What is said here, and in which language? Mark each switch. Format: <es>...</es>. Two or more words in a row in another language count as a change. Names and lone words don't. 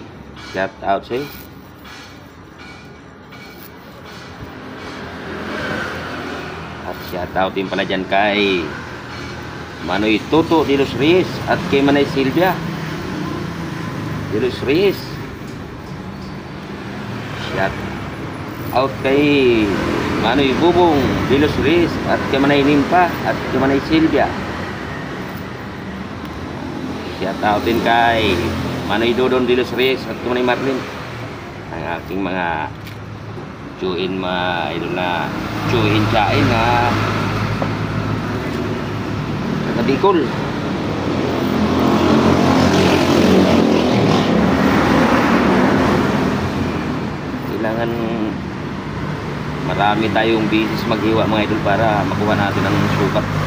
<en>Shout out</en> <tl>sa'yo.</tl> <en>Shout out</en> <tl>din pala dyan kay Manoy Toto de los Reyes at kay Manay Silvia de los Reyes.</tl> <en>Shout out</en> <tl>kay Manoy Bubong de los Reyes at kay Manay Nimpa at kay Manay Silvia.</tl> <en>Shout out</en> <tl>din kay Manoy Dodon de los Reyes at kay Manay Marlin. Ang aking mga tsuin idol na tsuin tsain na Bicol. Kailangan marami tayong bisis maghiwa mga idol para makuha natin ang sukat.</tl>